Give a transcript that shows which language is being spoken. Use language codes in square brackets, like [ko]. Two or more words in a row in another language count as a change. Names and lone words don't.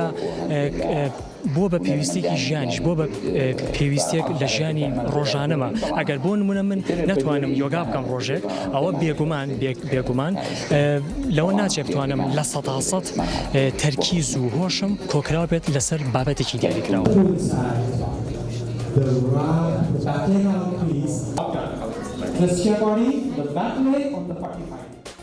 [ckb] بۆ بە پێویستێکی ژیانیش بۆ بە پێویستێک لە ژیانی ڕۆژانەمە ئەگەر بۆ نمونە من نەتوانم یۆگا بکەم ڕۆژێک ئەوە بێگومان لەوە ناچێت بتوانم لە 100% تەرکیز و هۆشم کۆکراوە بێت لەسەر بابەتێکی دیاریکراوە. [en] the back leg on the crease. Twist your body, the back leg on the 45.